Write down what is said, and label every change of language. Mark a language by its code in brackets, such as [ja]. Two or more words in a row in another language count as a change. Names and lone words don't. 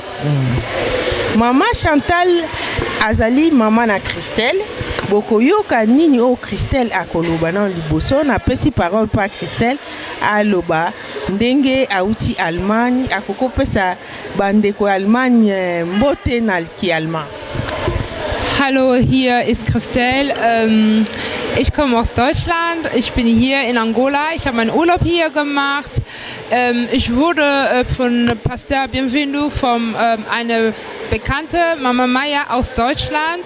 [ln] Maman Chantal azali maman na Christelle. Boko yoka nini o Christelle akoloba na liboso na pesi parole pa Christelle aloba ndenge auti Allemagne akoko pesa bandeko Allemagne mbote na ki allemand. [de] Hallo, hier ist Christelle. Ich komme aus Deutschland. Ich bin hier in Angola. Ich habe meinen Urlaub hier gemacht. Ich wurde von Pastor Bienvenu von einer Bekannte, Mama Maya aus Deutschland.